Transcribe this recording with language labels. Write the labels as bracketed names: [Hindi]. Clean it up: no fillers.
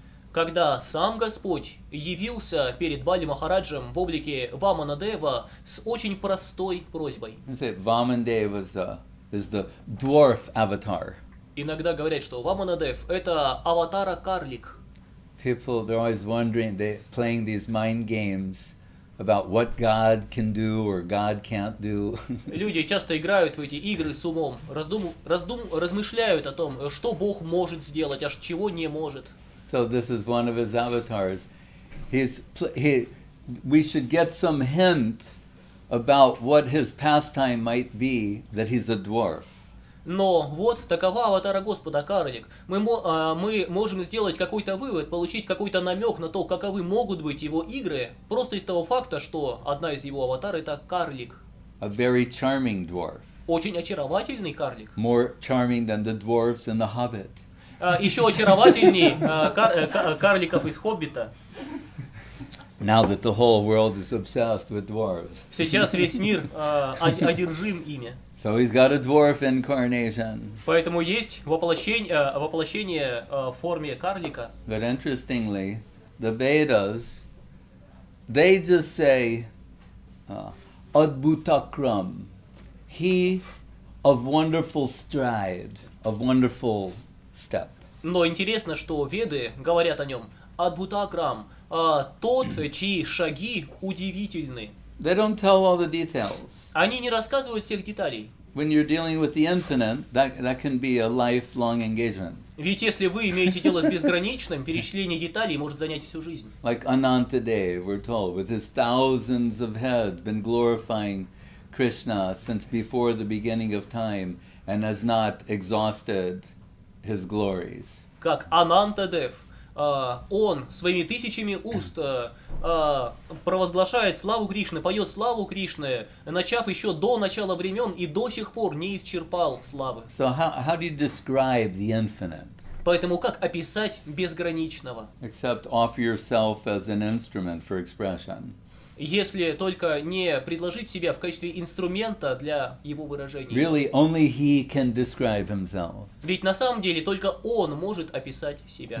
[Russian] Когда сам Господь явился перед Бали Махараджем в облике Ваманадева с очень простой просьбой. [English] Vamandev is the dwarf avatar. [Russian] Иногда говорят, что Ваманадев — это аватара-карлик. [English] People, they're always wondering, they're playing these mind games about what God can do or God can't do. [Russian] Люди часто играют в эти игры с умом, размышляют о том, что Бог может сделать, а чего не может. [English] So this is one of his avatars. We should get some hint about what his pastime might be, that he's a dwarf. [Russian] Но вот такова аватара Господа, карлик. Мы можем сделать какой-то вывод, получить какой-то намек на то, каковы могут быть его игры, просто из того факта, что одна из его аватар — это карлик. [English] A very charming dwarf. [Russian] Очень очаровательный карлик. [English] More charming than the dwarves in The Hobbit. [Russian] Еще очаровательней карликов из «Хоббита». [English] Now that the whole world is obsessed with dwarves. [Russian] Сейчас весь мир одержим ими. [English] So he's got a dwarf incarnation. [Russian] Поэтому есть воплощение в форме карлика. [English] But interestingly, the Vedas, they just say, Adbhutakram, he of wonderful stride, of wonderful step. [Russian] Но интересно, что Веды говорят о нем Адбхутакрам, тот, чьи шаги удивительны. [English] They don't tell all the details. [Russian] Они не рассказывают всех деталей. [English] When you're dealing with the infinite, that can be a lifelong engagement. [Russian] Ведь если вы имеете дело с безграничным, перечисление деталей может занять всю жизнь. [English] Like Anantadev, we're told, with his thousands of heads, been glorifying Krishna since before the beginning of time, and has not exhausted his glories. [Russian] Как Анантадев, он своими тысячами уст провозглашает славу Кришны, поет славу Кришны, начав еще до начала времен и до сих пор не исчерпал славы. [English] So how do you describe the infinite? [Russian] Поэтому как описать безграничного? [English] Except offer yourself as an instrument for expression. [Russian] Если только не предложить себя в качестве инструмента для его выражения. [English] Really, only he can describe himself. [Russian] Ведь на самом деле только он может описать себя.